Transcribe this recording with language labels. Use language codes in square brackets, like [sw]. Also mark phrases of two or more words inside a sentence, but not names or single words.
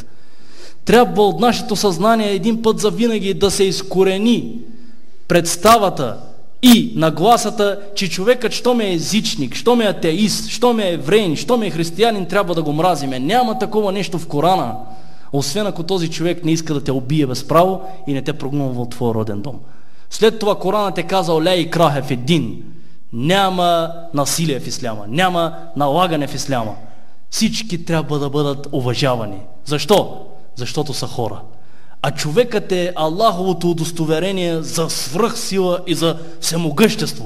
[bg] Трябва от нашето съзнание един път за винаги да се изкорени представата и нагласата, че човекът, щом е езичник, щом е атеист, щом е евреин, щом е християнин, трябва да го мразиме. Няма такова нещо в Корана, освен ако този човек не иска да те убие без право и не те прогнува от твоя роден дом. След това Коранът е казал: [ar] لا إكراه في الدين. [bg] Няма насилие в исляма, няма налагане в исляма. Всички трябва да бъдат уважавани. Защо? Защото са хора. А човекът е Аллаховото удостоверение за свръхсила и за всемогъщество.